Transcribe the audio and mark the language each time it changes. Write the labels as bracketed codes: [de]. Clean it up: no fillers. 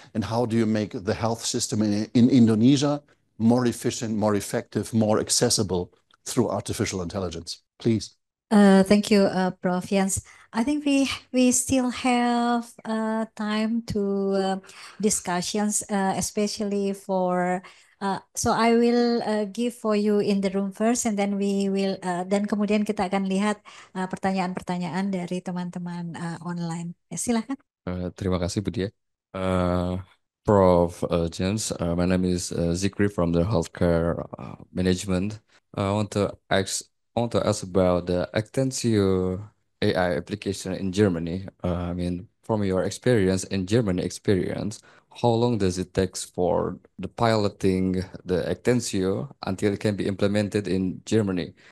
[en] And how do you make the health system in Indonesia more efficient, more effective, more accessible through artificial intelligence? Please. Thank you, Prof. Jens. I think we still have time to discussions, especially for. So I will give for you in the room first, and then we will. [id] Dan kemudian kita akan lihat pertanyaan-pertanyaan dari teman-teman online. Ya, silakan. Terima kasih Budia. Prof. [en] James, my name is Zikri from the healthcare management. I want to ask about the Actensio AI application in Germany. I mean, from your experience in Germany how long does it take for the piloting the Actensio until it can be implemented in Germany?